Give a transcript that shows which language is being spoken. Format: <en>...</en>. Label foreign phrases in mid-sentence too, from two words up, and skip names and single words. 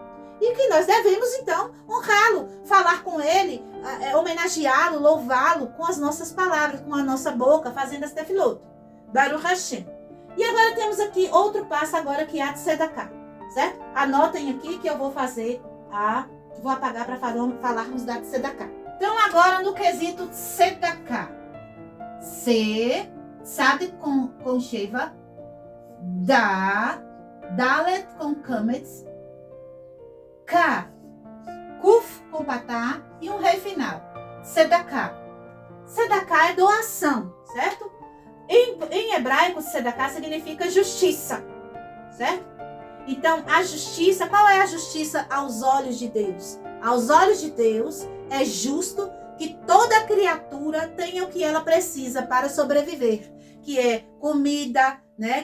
<pt>E que nós devemos, então, honrá-lo, falar com ele, homenageá-lo, louvá-lo com as nossas palavras, com a nossa boca, fazendo as Tefiloto.</pt> <he>ברוך השם.</he> <pt>E agora temos aqui outro passo agora que é a Tzedakah, certo? Anotem aqui que eu vou fazer vou apagar para falarmos da Tzedakah. Então agora no quesito Tzedakah. Tzadik com Sheva, Dalet com Kametz, K, Kuf com Patá e um rei final. Tzedakah. Tzedakah é doação, certo? Em hebraico, Tzedakah significa justiça, certo? Então, a justiça, qual é a justiça aos olhos de Deus? Aos olhos de Deus, é justo que toda criatura tenha o que ela precisa para sobreviver, que é comida, né?</pt>